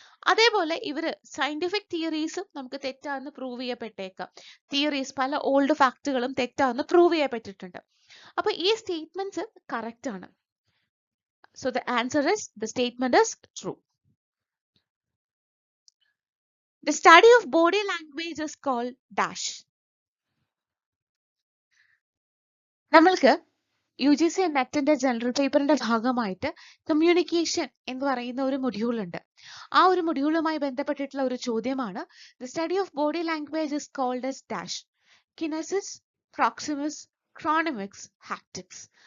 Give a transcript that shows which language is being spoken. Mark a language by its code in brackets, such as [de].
[ml] അതേപോലെ ഇവര് സയന്റിഫിക് തിയറീസും നമുക്ക് തെറ്റാന്ന് പ്രൂവ് ചെയ്യപ്പെട്ടേക്കാം. തിയറീസ്, പല ഓൾഡ് ഫാക്ടുകളും തെറ്റാന്ന് പ്രൂവ് ചെയ്യപ്പെട്ടിട്ടുണ്ട്. അപ്പൊ ഈ സ്റ്റേറ്റ്മെന്റ്സ് കറക്റ്റ് ആണ്. [en] So the answer is the statement is true. The study of body language is called dash. നമ്മൾക്ക് [ml] UGC നെറ്റിന്റെ ജനറൽ പേപ്പറിന്റെ ഭാഗമായിട്ട് കമ്മ്യൂണിക്കേഷൻ എന്ന് പറയുന്ന ഒരു മൊഡ്യൂൾ ഉണ്ട്. ആ ഒരു മൊഡ്യൂളുമായി ബന്ധപ്പെട്ടിട്ടുള്ള ഒരു ചോദ്യമാണ് [en] The study of body language is called as dash kinesis, proxemics, chronemics, haptics.